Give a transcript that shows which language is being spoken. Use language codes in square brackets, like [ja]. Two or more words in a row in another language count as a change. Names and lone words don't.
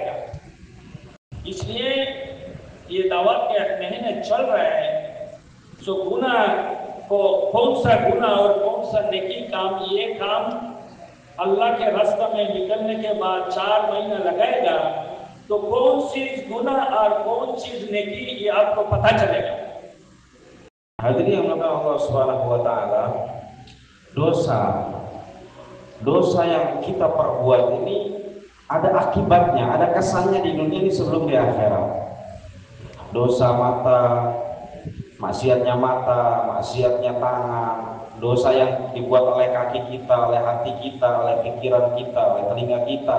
[hi] इसलिए ये दावत के महीने चल रहे हैं, सो गुनाह को कौन सा गुनाह और कौन सा नेकी काम, ये काम अल्लाह के रास्ते में निकलने के बाद 4 महीना लगाएगा, तो कौन चीज गुनाह और कौन चीज नेकी ये आपको पता चलेगा। [ms] Hadirin yang dimuliakan [ar] الله سبحانه وتعالى, [ms] dosa yang kita perbuat ini ada akibatnya, ada kesannya di dunia ini sebelum di akhirat. Dosa mata, maksiatnya mata, maksiatnya tangan, dosa yang dibuat oleh kaki kita, oleh hati kita, oleh pikiran kita, oleh telinga kita.